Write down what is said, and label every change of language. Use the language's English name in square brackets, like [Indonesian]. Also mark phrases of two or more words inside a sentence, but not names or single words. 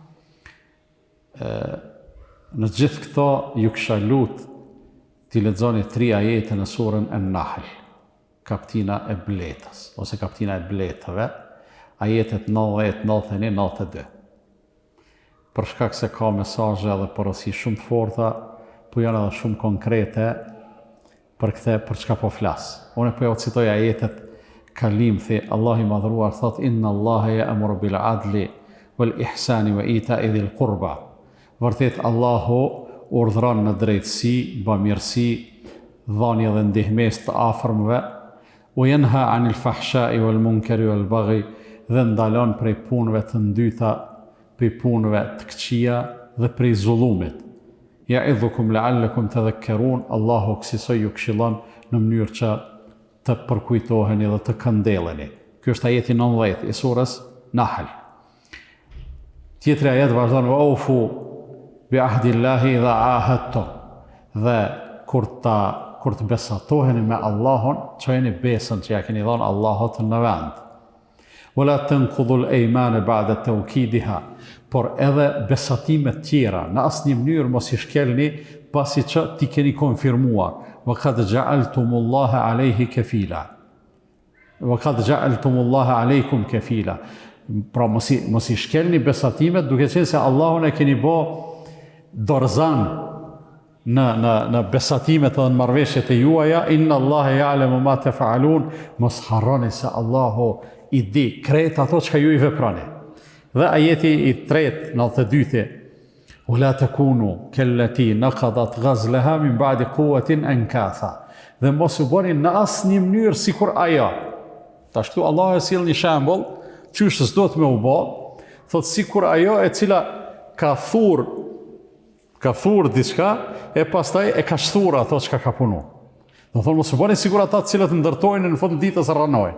[Albanian] Në gjithë këto ju kisha lut t'i lexoni 3 ajete në surën An-Nahl, kaptina e bletës, ose kaptina e bletëve, ajetet 90, 91, 92. Për shkak se ka mesazhe dhe porosi shumë të forta, po janë edhe shumë konkrete për çka po flas. Unë po ja citoj ajetet kalim, Allah i madhruar thot [Arabic] إن الله يأمر بالعدل والإحسان وإيتاء ذي القربى. [Albanian] Vërtet Allahu urdhron në drejtësi, bamirësi, dhënie dhe ndihmës të afërmëve, [Arabic] وينهى عن الفحشاء والمنكر والبغي, [Albanian] dhe ndalon prej punëve të ndyta, prej punëve të këqija dhe prej zullumit. [Arabic] يعظكم لعلكم تذكرون, [Albanian] Allahu kësaj ju këshillon në mënyrë që të përkujtoheni dhe të këndelleni. Ky është ajeti 90 i surës Nahl. Tjetri ajet vazhdon [Arabic] وأوفوا بعهد الله إذا عاهدتم, [Albanian] dhe kur të besatoheni me Allahun, çojeni besën që ja keni dhënë Allahut në vend. [Arabic] ولا تنقضوا الأيمان بعد توكيدها, [Albanian] por edhe besatimet tjera në asnjë mënyrë mos i shkelni pasi që ti keni konfirmuar. [Arabic] وقد جعلتم الله عليه كفيلا وقد جعلتم الله عليكم كفيلا. [Albanian] Pra mos i shkelni besatimet duke qenë se Allahun e keni bë dorëzan në besatimet dhe në marrëveshjet e juaja. [Arabic] إن الله يعلم ما تفعلون, [Albanian] mos harroni se Allahu i di krejt ato që ju i veprani. Dhe ajeti i 3, 92, [Arabic] ولا تكونوا كالتي نقضت غزلها من بعد قوة أنكاثا. [Albanian] Dhe mos u bëni në asnjë mënyrë sikur ajo. Tash këtu Allah e sjell një shembull, çysh s'do të më u bë, thot sikur ajo e cila ka thur diçka e pastaj e ka shthur ato çka ka punuar. Do thonë mos u bëni sikur ata të cilët ndërtojnë në fund ditës rranojnë.